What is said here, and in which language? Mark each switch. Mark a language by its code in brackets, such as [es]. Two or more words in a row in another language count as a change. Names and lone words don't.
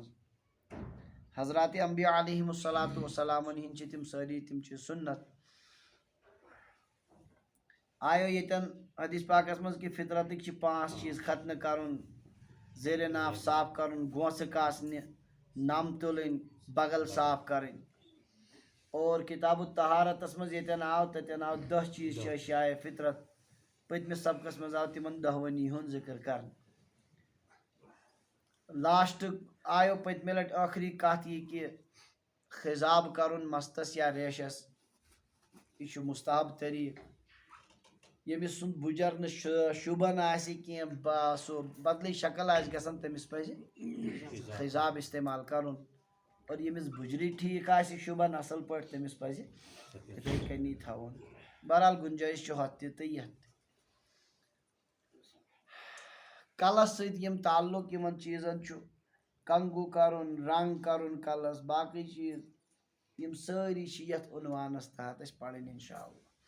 [ks] حضرات انبیاء [ar] علیہم الصلاۃ والسلام [ks] ہند تم ساری تم سنت آیو یتن حدیث پاکس مز کہ فطرتک 5 چیز ختم کرن، زیر ناف صاف کرن، گوس کاسن، نم تلن، بغل صاف کرن. اور کتاب الطہارتس مز یتن آو تتن آو 10 چیز اشیاء فطرت. پتمس سبقس مز آو تمن 10 ہند ذکر کرن. لاسٹ آیو پتمہ لٹ آخری کت یہ کہ خضاب کرن مستس یا ریشس، یہ مستحب طریق. یمس سند بجر شوبان آسی کی سو بدلی شکل آس گژھان تمس پزِ خضاب استعمال کرن، اور یمس بجری ٹھیک آسی شوبان اصل پٲٹھۍ تمس پزِ یتھے کنی تھاون. بہرحال گنجائش چھُ ہتھ تہِ تہٕ یتھ تہِ. کلس سۭتۍ یم تعلق یمن چیزن چھُ، کنگو کرن، رنگ کرن کلس، باقی چیز یم سٲری چھِ یتھ عنوانس تحت اسہِ پرٕنۍ [ar] انشاء اللہ.